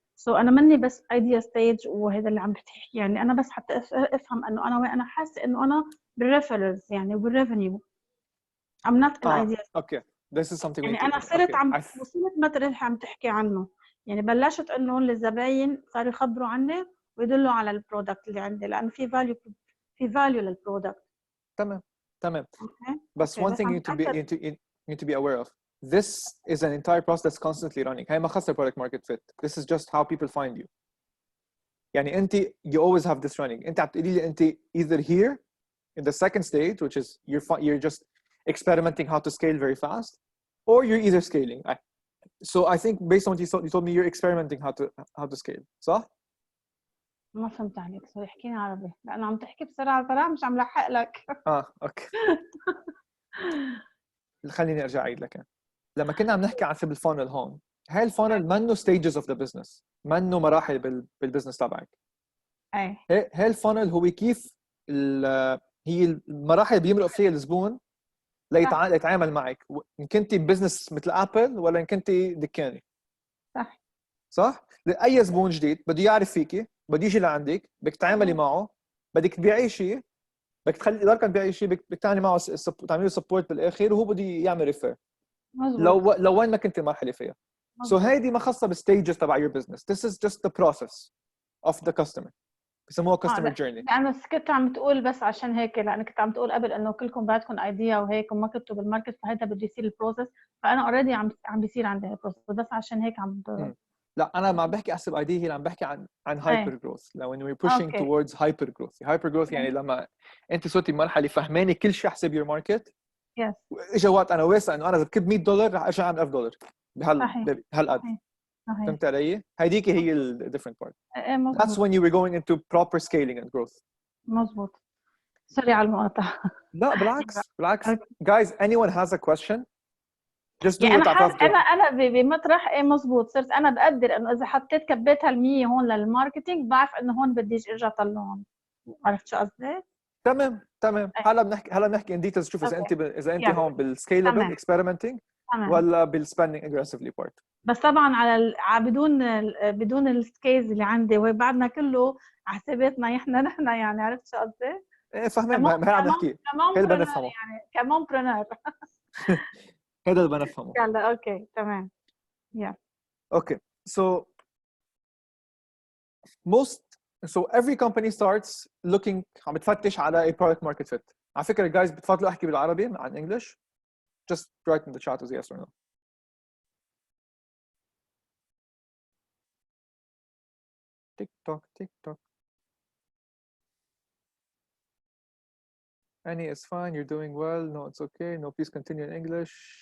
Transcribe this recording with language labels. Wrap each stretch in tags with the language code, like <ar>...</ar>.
<ar>سو أنا مني بس ايديا ستيج وهذا اللي عم بتحكي يعني أنا بس حتى أفهم إنه أنا حاسة إنه أنا بالريفرنس يعني بالريفينيو.</ar> <en>I'm not an idea. Okay. This is something</en> <ar>يعني أنا صرت وصلت مثل اللي عم تحكي عنه. يعني بلشت إنه الزباين صاروا يخبروا عني ويدلوا على البرودكت اللي عندي لأنه في value للبرودكت. تمام.</ar> <en>Okay. But one thing you need to be aware of. This is an entire process that's constantly running.</en> <ar>هي ما خاصة</ar> <en>product market fit. This is just how people find you.</en> <ar>يعني أنت</ar> <en>you always have this running.</en> <ar>أنت بتقولي لي أنت</ar> <en>either here in the second stage, which is you're just experimenting how to scale very fast, or you're either scaling. So I think based on what you told me, you're experimenting how to scale.</en> <ar>صح؟ ما فهمت عليك. سوري احكيني عربي لأنه عم تحكي بسرعة مش عم لحق لك. اوكي. خليني ارجع اعيد لك. لما كنا عم نحكي عن سب الفانل هون، هاي الفانل منه</ar> <en>stages of the business،</en> <ar>منه مراحل بالبزنس تبعك. هاي الفانل هو كيف هي المراحل اللي بيمرق فيها الزبون ليتعامل معك، ان كنتي بزنس مثل ابل ولا ان كنتي دكاني. صح؟ اي زبون جديد بده يعرف فيكي، بده يجي لعندك، بدك تعاملي معه، بدك تبيعي شيء، بدك تخلي إدارة تبيعي شيء، بدك تعملي معه تعملي له سبورت بالاخر وهو بده يعمل ريفير. لو وين ما كنت مرحله فيها. سو هيدي ما خاصه بالستيجز تبع</ar> <en>your business. This is just the process of the customer.</en> <ar>بسموها</ar> <en>customer journey.</en> <ar>أنا كنت عم تقول بس عشان هيك لأنك كنت عم تقول قبل إنه كلكم بعدكم ايديا وهيك وما كنتوا بالماركت فهذا بده يصير البروسس، فأنا اوريدي عم بيصير عندي البروسس بس عشان هيك عم لا أنا ما بحكي أحسب ايديا، هي عم بحكي عن هايبر جروث. لو</ar> <en>when we're pushing towards hyper growth.</en> <ar>hyper growth يعني لما أنت صرتي بمرحلة فهماني كل شيء حسب</ar> <en>your market.</en> <ar>إجا وقت أنا واثق إنه أنا إذا بكب $100 رح أرجع أعمل $1000 بهالقد. فهمت علي؟ هيديك هي ال</ar> <en>different part. That's when you were going into proper scaling and growth.</en> <ar>مزبوط. سوري على المقاطعة. لا بالعكس.</ar> <en>Guys, anyone has a question? Just do</en> <ar>يعني</ar> <en>what</en> <ar>أنا بمطرح مزبوط. صرت أنا بقدر إنه إذا حطيت كبيت هال100 هون للماركتينج بعرف إنه هون بديش أرجع طلعهم. عرفت شو قصدي؟ تمام. هلا بنحكي</ar> <en>in details.</en> <ar>شوف إذا أنت هون بال</ar> <en>scalable experimenting</en> <ar>ولا بال</ar> <en>spending aggressively part.</en> <ar>بس طبعا على بدون السكيلز اللي عندي وبعدنا كله حساباتنا نحن يعني عرفت شو قصدي؟ فاهمين ما هي عم نحكي. هي اللي بنفهمه. يعني كمان برنر. هذا اللي بنفهمه. يلا اوكي تمام.</ar> <en>Okay, so most So every company starts looking</en> <ar>عم بتفتش على</ar> <en>a product market fit.</en> <ar>على فكرة guys بتفضلوا احكي بالعربي عن English?</ar> <en>Just write in the chat as yes or no. TikTok, TikTok. Any is fine. You're doing well. No, it's okay. No, please continue in English.</en>